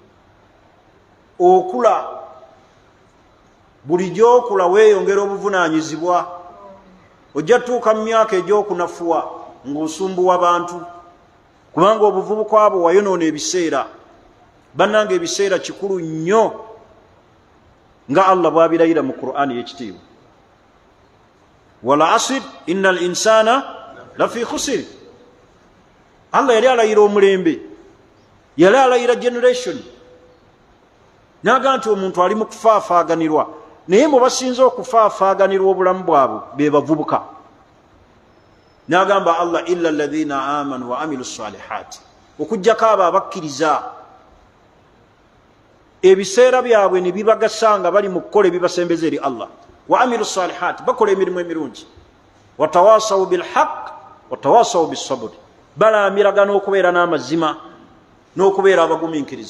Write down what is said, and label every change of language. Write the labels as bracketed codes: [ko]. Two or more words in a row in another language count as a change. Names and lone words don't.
[lg] Okula, buli gy'okula weeyongera obuvunaanyizibwa. Ojja tuuka mu myaka egy'okunafuwa ng'osumbuwa bantu, kubanga obuvubuka abo wayonoona ebiseera. Bannange ebiseera kikulu nnyo nga Allah bw'abirayira mu Qur'ani y'ekitiibwa. [ar] والعصر إن الإنسان لفي خسر. [lg] Allah yali alayira omulembe, yali alayira generation, n'agamba nti omuntu ali mu kufaafaaganirwa. Naye mwe basinze okufaafaaganirwa obulamu bwabwe be bavubuka. n'agamba Allah [ar] إلا الذين آمنوا وعملوا الصالحات, [lg] okujjako abo abakkiriza ebiseera byabwe ne bibagasanga bali mu kukola ebibasembeza eri Allah, [ar] وعملوا الصالحات, [lg] bakola emirimu emirungi, [ar] وتواصوا بالحق وتواصوا بالصبر, [lg] balamiragana okubeera n'amazima n'okubeera abagumiikiriza.